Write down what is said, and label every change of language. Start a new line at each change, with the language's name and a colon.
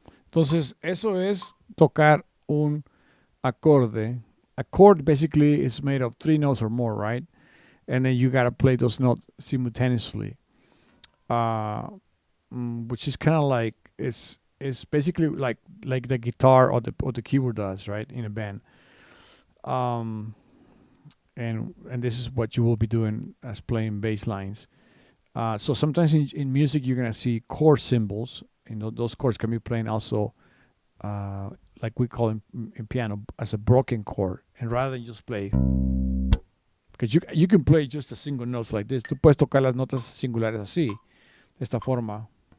Spanish: Entonces, eso es tocar un acorde.
English: A chord basically is made of 3 notes or more, right? And then you gotta play those notes simultaneously, which is kind of like it's basically like the guitar or the keyboard does, right, in a band. And this is what you will be doing as playing bass lines. So sometimes in music you're gonna see chord symbols. You know, those chords can be playing also, like we call in piano, as a broken chord. And rather than just play, because you can play just a single notes like this.
Spanish: Tú puedes tocar las notas singulares así, de esta forma.